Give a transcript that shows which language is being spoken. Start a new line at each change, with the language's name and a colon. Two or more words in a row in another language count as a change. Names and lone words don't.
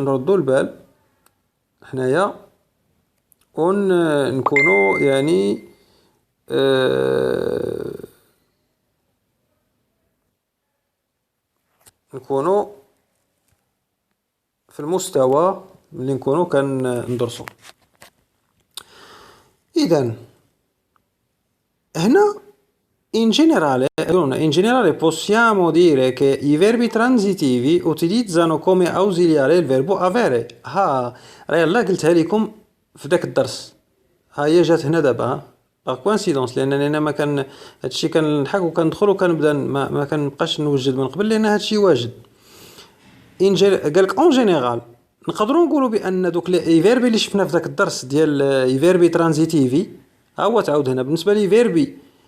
Arabic: نردوا البال حنايا نكونوا يعني نكونوا في المستوى اللي نكونوا كندرسوا. اذا هنا
Italian: in generale possiamo dire che i verbi transitivi utilizzano come ausiliare il verbo avere.
Arabic: ها راه يلا قلتها لكم في ذاك الدرس، ها هي جات هنا دابا.
French: par coïncidence,
Arabic: لانني انا ما كان هادشي كنلحق وكندخل وكنبدا ما كنبقاش نوجد من قبل، لان هادشي واجد. قالك
Italian: in generale
Arabic: نقدروا نقولوا بان دوك لي فيربي اللي شفنا في ذاك الدرس ديال
Italian: i verbi transitivi
Arabic: ها هو تعاود هنا بالنسبة لي فيربي